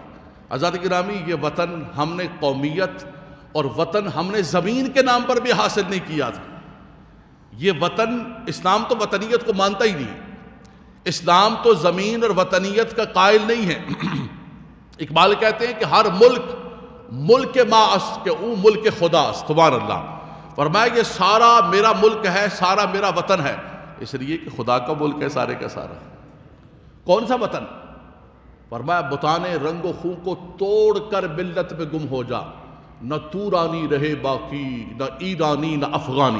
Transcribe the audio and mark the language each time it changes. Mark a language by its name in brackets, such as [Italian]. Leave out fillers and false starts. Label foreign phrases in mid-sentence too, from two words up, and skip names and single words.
[Urdu] عزیزان گرامی، یہ وطن ہم نے قومیت اور وطن ہم نے زمین کے نام پر بھی حاصل نہیں کیا تھا. یہ وطن، اسلام تو وطنیت کو مانتا ہی نہیں، اسلام تو زمین اور وطنیت کا قائل نہیں ہے. اقبال کہتے ہیں کہ [Persian] ہر ملک ما است کہ او ملک خدا است. [Arabic] سبحان اللہ. [Urdu] فرمایا یہ سارا میرا ملک ہے، سارا میرا وطن ہے، اس لیے کہ خدا کا ملک ہے سارے کا سارا. کون سا وطن؟ فرمایا بتانے رنگ و خون کو توڑ کر ملت میں گم ہو جا، نہ تورانی رہے باقی، نہ ایرانی نہ افغانی.